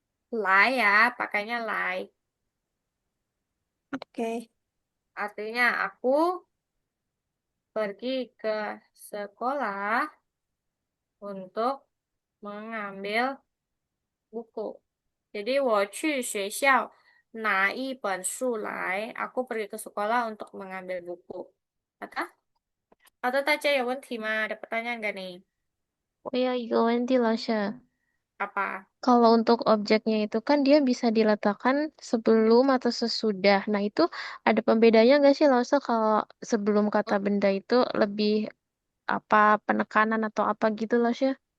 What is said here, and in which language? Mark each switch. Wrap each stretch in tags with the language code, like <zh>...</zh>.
<id>Lai ya, pakainya lai. Oke. Artinya aku pergi ke sekolah untuk mengambil buku.</id> <zh>Jadi 我去学校拿一本书来.</zh> <id>Aku pergi ke sekolah untuk mengambil buku. Kata? Atau Taca ya Wentima, ada pertanyaan gak nih? Oh ya, Igo Lause. Apa? Kalau untuk objeknya itu kan dia bisa diletakkan sebelum atau sesudah. Nah itu ada pembedanya nggak sih Lause kalau sebelum kata benda itu lebih apa penekanan atau apa gitu Lause?</id>